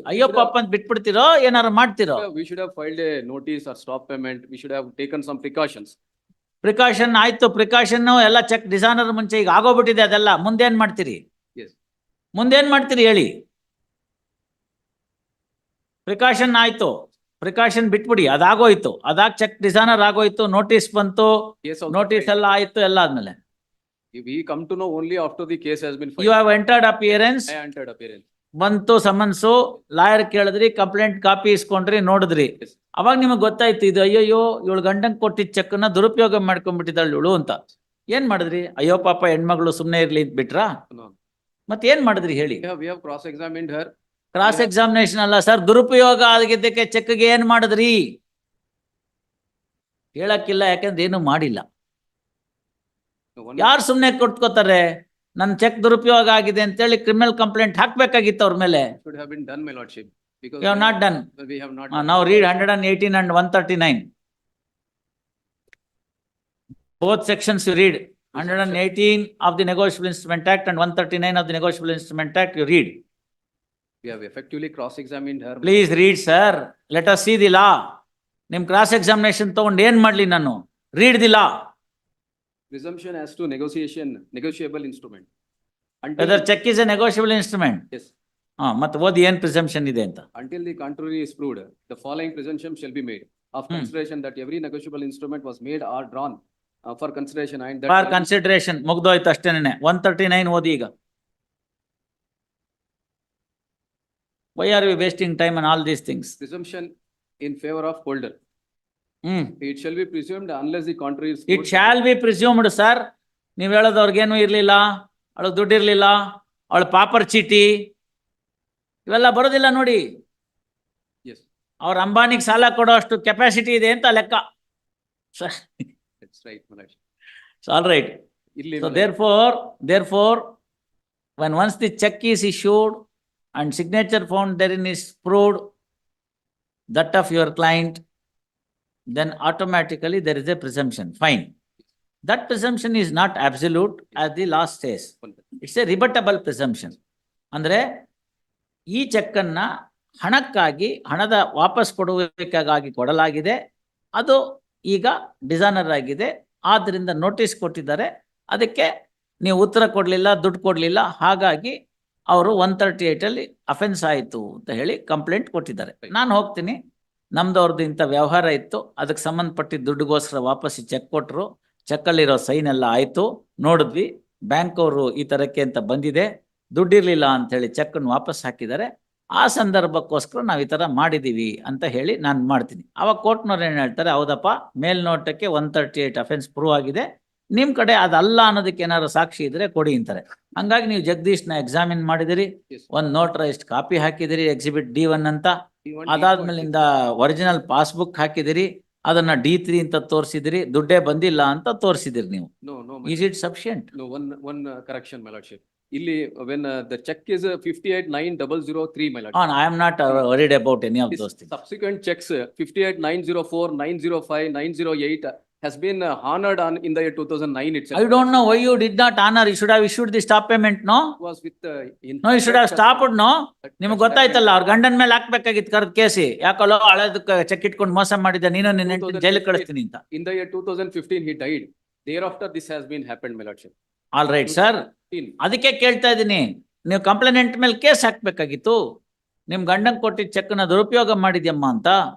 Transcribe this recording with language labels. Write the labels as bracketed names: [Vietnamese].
[Kannada] ಅಯ್ಯೋ ಪಾಪ ಅಂತ ಬಿಟ್ಬಿಡ್ತೀರೋ ಏನಾರು ಮಾಡ್ತೀರೋ? [English] We should have filed a notice or stop payment. We should have taken some precautions. [Kannada] Precaution ಆಯ್ತು, ಪ್ರಿಕಾಷನ್ ಎಲ್ಲ ಚೆಕ್ ಡಿಸಾನರ್ ಮುಂಚೆ ಈಗ ಆಗೋಗ್ಬಿಟ್ಟಿದೆ ಅದೆಲ್ಲ. ಮುಂದೇನ್ ಮಾಡ್ತೀರಿ? [English] Yes. [Kannada] ಮುಂದೇನ್ ಮಾಡ್ತೀರಿ ಹೇಳಿ? ಪ್ರಿಕಾಷನ್ ಆಯ್ತು, ಪ್ರಿಕಾಷನ್ ಬಿಟ್ಬಿಡಿ, ಅದಾಗೋಯ್ತು. ಅದಾಗ ಚೆಕ್ ಡಿಸಾನರ್ ಆಗೋಯ್ತು, ನೋಟಿಸ್ ಬಂತು, ನೋಟಿಸ್ ಎಲ್ಲ ಆಯ್ತು, ಎಲ್ಲ ಆದ್ಮೇಲೆ [English] We come to know only after the case has been filed. You have entered appearance. I entered appearance. [Kannada] ಬಂತು ಸಮನ್ಸು, ಲಾಯರ್ ಕೇಳಿದ್ರಿ, ಕಂಪ್ಲೇಂಟ್ ಕಾಪಿ ಇಸ್ಕೊಂಡ್ರಿ, ನೋಡಿದ್ರಿ. ಅವಾಗ ನಿಮಗೆ ಗೊತ್ತಾಯ್ತು ಇದು ಅಯ್ಯೋ ಇವಳು ಗಂಡಂಗ್ ಕೊಟ್ಟಿದ್ದ ಚೆಕ್ ನ ದುರುಪಯೋಗ ಮಾಡ್ಕೊಂಡ್ಬಿಟ್ಟಿದ್ದಾಳೆ ಇವಳು ಅಂತ. ಏನ್ ಮಾಡಿದ್ರಿ? ಅಯ್ಯೋ ಪಾಪ ಹೆಣ್ಮಗಳು ಸುಮ್ನೆ ಇರ್ಲಿ ಅಂತ ಬಿಟ್ರಾ? ಮತ್ತೆ ಏನ್ ಮಾಡಿದ್ರಿ ಹೇಳಿ? [English] We have cross examined her. [Kannada] Cross examination ಅಲ್ಲ ಸರ್, ದುರುಪಯೋಗ ಆಗಿದ್ದಕ್ಕೆ ಚೆಕ್ಗೆ ಏನ್ ಮಾಡಿದ್ರಿ ಹೇಳಕ್ಕಿಲ್ಲ, ಯಾಕಂದ್ರೆ ಏನು ಮಾಡಿಲ್ಲ. ಯಾರು ಸುಮ್ನೆ ಕೊಟ್ಕೋತಾರೆ? ನನ್ ಚೆಕ್ ದುರುಪಯೋಗ ಆಗಿದೆ ಅಂತೇಳಿ ಕ್ರಿಮಿನಲ್ ಕಂಪ್ಲೇಂಟ್ ಹಾಕ್ಬೇಕಾಗಿತ್ತು ಅವ್ರ ಮೇಲೆ. [English] Should have been done, my lordship. Because You have not done. We have not. Now read 118 and 139. Both sections you read. 118 of the Negotiable Instrument Act and 139 of the Negotiable Instrument Act you read. We have effectively cross-examined her. Please read, sir. Let us see the law. [Kannada] ನಿಮ್ cross examination ತಗೊಂಡು ಏನ್ ಮಾಡ್ಲಿ ನಾನು? [English] Read the law. Presumption as to negotiable instrument. Whether check is a negotiable instrument. Yes. [Kannada] ಮತ್ತೆ ಓದಿ ಏನ್ presumption ಇದೆ ಅಂತ. [English] Until the contrary is proved, the following presumption shall be made of consideration that every negotiable instrument was made or drawn for consideration and that. For consideration [Kannada] ಮುಗ್ದೋಯ್ತು ಅಷ್ಟೇನೆ. 139 ಓದಿ ಈಗ. [English] Why are we wasting time on all these things? Presumption in favor of holder. It shall be presumed unless the contrary is proved. It shall be presumed, sir. [Kannada] ನೀವ್ ಹೇಳೋದು ಅವ್ರಿಗೇನು ಇರ್ಲಿಲ್ಲ, ಅವಳಿಗೆ ದುಡ್ಡು ಇರ್ಲಿಲ್ಲ, ಅವಳ ಪಾಪರ್ ಚೀಟಿ ಇವೆಲ್ಲ ಬರೋದಿಲ್ಲ ನೋಡಿ. [English] Yes. [Kannada] ಅವ್ರ ಅಂಬಾನಿಗೆ ಸಾಲ ಕೊಡೋ ಅಷ್ಟು ಕೆಪಾಸಿಟಿ ಇದೆ ಅಂತ ಲೆಕ್ಕ. [English] That's right, Manoj. So all right. So therefore, when once the check is issued and signature found therein is proved that of your client, then automatically there is a presumption. Fine. That presumption is not absolute as the law says. It's a rebuttable presumption. [Kannada] ಅಂದ್ರೆ ಈ check ಅನ್ನ ಹಣಕ್ಕಾಗಿ, ಹಣದ ವಾಪಸ್ ಕೊಡುವಿಕೆಗಾಗಿ ಕೊಡಲಾಗಿದೆ, ಅದು ಈಗ dishonour ಆಗಿದೆ, ಆದ್ರಿಂದ ನೋಟಿಸ್ ಕೊಟ್ಟಿದ್ದಾರೆ, ಅದಕ್ಕೆ ನೀವು ಉತ್ತರ ಕೊಡ್ಲಿಲ್ಲ, ದುಡ್ಡು ಕೊಡ್ಲಿಲ್ಲ, ಹಾಗಾಗಿ ಅವರು 138 ಅಲ್ಲಿ ಅಫೆನ್ಸ್ ಆಯಿತು ಅಂತ ಹೇಳಿ ಕಂಪ್ಲೇಂಟ್ ಕೊಟ್ಟಿದ್ದಾರೆ. ನಾನು ಹೋಗ್ತೀನಿ, ನಮ್ದು ಅವ್ರದ್ದು ಇಂಥ ವ್ಯವಹಾರ ಇತ್ತು, ಅದಕ್ಕೆ ಸಂಬಂಧಪಟ್ಟಿದ್ದ ದುಡ್ಡುಗೋಸ್ಕರ ವಾಪಸ್ ಚೆಕ್ ಕೊಟ್ಟರು, ಚೆಕ್ಕಲ್ಲಿರೋ ಸೈನ್ ಎಲ್ಲ ಆಯಿತು, ನೋಡಿದ್ವಿ, ಬ್ಯಾಂಕ್ ಅವರು ಈ ಥರಕ್ಕೆ ಅಂತ ಬಂದಿದೆ, ದುಡ್ಡಿರಲಿಲ್ಲ ಅಂಥೇಳಿ ಚೆಕ್ಕನ್ನು ವಾಪಸ್ ಹಾಕಿದ್ದಾರೆ, ಆ ಸಂದರ್ಭಕ್ಕೋಸ್ಕರ ನಾವು ಈ ಥರ ಮಾಡಿದ್ದೀವಿ ಅಂತ ಹೇಳಿ ನಾನು ಮಾಡ್ತೀನಿ. ಆವಾಗ ಕೋರ್ಟ್ನವ್ರು ಏನು ಹೇಳ್ತಾರೆ, ಹೌದಪ್ಪ ಮೇಲ್ನೋಟಕ್ಕೆ 138 ಅಫೆನ್ಸ್ ಪ್ರೂವ್ ಆಗಿದೆ, ನಿಮ್ಮ ಕಡೆ ಅದಲ್ಲ ಅನ್ನೋದಕ್ಕೆ ಏನಾದ್ರು ಸಾಕ್ಷಿ ಇದ್ರೆ ಕೊಡಿ ಅಂತಾರೆ. ಹಂಗಾಗಿ ನೀವು ಜಗದೀಶ್ನ ಎಕ್ಸಾಮಿನ್ ಮಾಡಿದಿರಿ, ಒಂದು ನೋಟ್ರೈಸ್ಡ್ ಕಾಪಿ ಹಾಕಿದಿರಿ ಎಕ್ಸಿಬಿಟ್ D1 ಅಂತ, ಅದಾದ್ಮೇಲಿಂದ ಒರಿಜಿನಲ್ ಪಾಸ್ಬುಕ್ ಹಾಕಿದಿರಿ, ಅದನ್ನ D3 ಅಂತ ತೋರಿಸಿದಿರಿ, ದುಡ್ಡೇ ಬಂದಿಲ್ಲ ಅಂತ ತೋರಿಸಿದಿರಿ ನೀವು. [English] No, no, Is it sufficient? no, one correction, my lordship. [Kannada] Illi, [English] when the check is 589003, my lord. I am not worried about any of This those things. subsequent checks 589004, 905, 908 has been honored on in the year 2009 itself. I don't know why you did not honor. You should have issued the stop payment, no? Was with No, you should have stopped, no? [Kannada] ನಿಮ್ಗೆ ಗೊತ್ತಾಯ್ತಲ್ಲ, ಅವ್ರ ಗಂಡನ ಮೇಲೆ ಹಾಕ್ಬೇಕಾಗಿತ್ತು ಕರೆದು ಕೇಸಿ, ಯಾಕಲ್ಲ ಹಳೇದಕ್ಕೆ check ಇಟ್ಕೊಂಡು ಮೋಸ ಮಾಡಿದ್ದೆ ನೀನು, ನಿನ್ನ ಹೆಂಡತಿನ ಜೈಲಿಗೆ ಕಳಿಸ್ತೀನಿ ಅಂತ. [English] In the year 2015 he died. Thereafter this has been happened, my lordship. All right sir, [Kannada] ಅದಕ್ಕೆ ಕೇಳ್ತಾ ಇದ್ದೀನಿ, ನೀವು ಕಂಪ್ಲೇಂಟ್ ಮೇಲೆ ಕೇಸ್ ಹಾಕ್ಬೇಕಾಗಿತ್ತು, ನಿಮ್ ಗಂಡಂಗೆ ಕೊಟ್ಟಿದ್ದ ಚೆಕ್ನ ದುರುಪಯೋಗ ಮಾಡಿದ್ಯಮ್ಮ ಅಂತ.